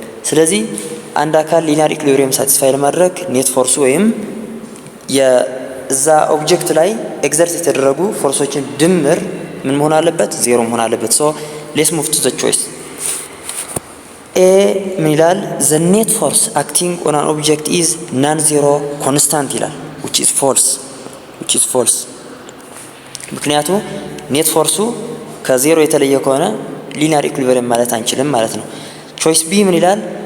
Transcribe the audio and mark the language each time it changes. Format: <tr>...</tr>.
<am>ስለዚህ አንድ አካል ሊኒያር ኢኩሊብሪየም ሳቲስፋይ ለማድረግ ኔት ፎርስ ወይም የዛ ኦብጀክት ላይ ኤግዘርት የተደረጉ ፎርሶችን ድምር ምን መሆን አለበት? ዜሮ መሆን አለበት።</am> <en>so let's move to the choice.</en> <am>A ምን ይላል?</am> <en>the net force acting on an object is non-zero constant ይላል, which is false.</en> <am>ምክንያቱም ኔት ፎርሱ ከዜሮ የተለየ ከሆነ ሊኒያር ኢኩሊብሪየም ማለት አንችልም ማለት ነው። choice B ምን ይላል?</am>